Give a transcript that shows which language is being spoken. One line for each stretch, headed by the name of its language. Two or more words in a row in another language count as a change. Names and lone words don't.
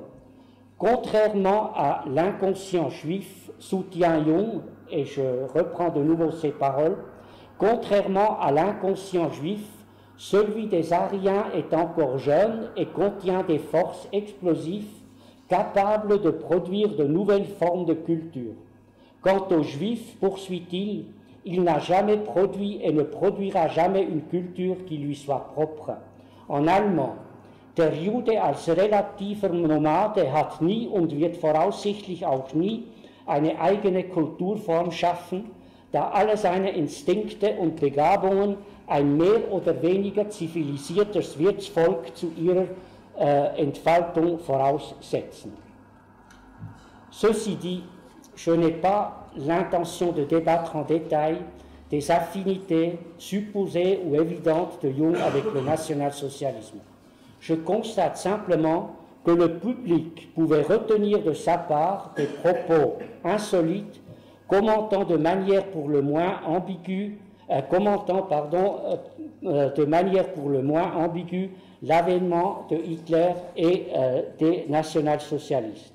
French: Contrairement à l'inconscient juif, soutient Jung, et je reprends de nouveau ses paroles, contrairement à l'inconscient juif, celui des Aryens est encore jeune et contient des forces explosives capables de produire de nouvelles formes de culture. Quant aux Juifs, poursuit-il, il n'a jamais produit et ne produira jamais une culture qui lui soit propre. En allemand,
German: der Jude als relativer Nomade hat nie und wird voraussichtlich auch nie eine eigene Kulturform schaffen, da alle seine Instinkte und Begabungen ein mehr oder weniger zivilisiertes Wirtsvolk zu ihrer Entfaltung voraussetzen.
French: Ceci dit, je n'ai pas l'intention de débattre en détail des affinités supposées ou évidentes de Jung avec le national-socialisme. Je constate simplement que le public pouvait retenir de sa part des propos insolites, commentant de manière pour le moins ambiguë l'avènement de Hitler et des national-socialistes.